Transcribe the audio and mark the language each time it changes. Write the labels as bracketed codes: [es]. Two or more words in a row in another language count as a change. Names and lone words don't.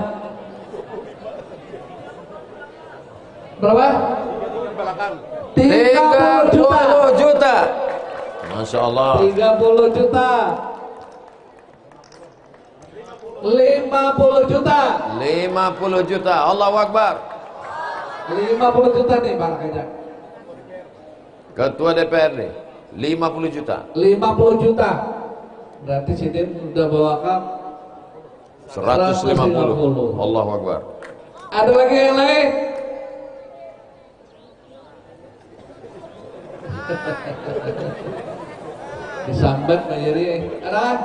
[id] Berapa? 30 juta. 30 juta. [ar] Masya Allah. [id] 30 juta. 50 juta. 50 juta. [ar] Allahu Akbar. [id] 50 juta nih Pak Kajak. Ketua DPRD 50 juta. 50 juta. Berarti Sidin sudah bawakan 150. [ar] Allahu Akbar. [id] Ada lagi yang lain? Disambat Pak Yeri. Ada?